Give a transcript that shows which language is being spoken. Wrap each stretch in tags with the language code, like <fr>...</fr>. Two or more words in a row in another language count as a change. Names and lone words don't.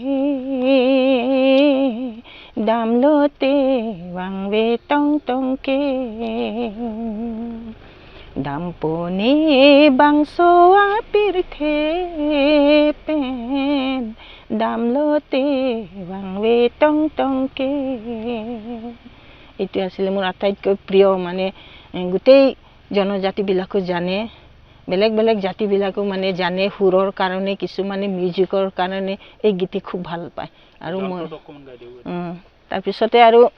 <mjw>damlote wangwe tong tong ke damponi bangso apirthe pen damlote wangwe tong tong ke</mjw> <as>এইটো আছিল মোৰ আটাইতকৈ প্ৰিয় মানে গোটেই জনজাতিবিলাকো জানে বেলেগ বেলেগ জাতিবিলাকো মানে জানে সুৰৰ কাৰণে কিছুমানে মিউজিকৰ কাৰণে এই গীত খুব ভাল পায় আৰু মই তাৰপিছতে আৰু</as>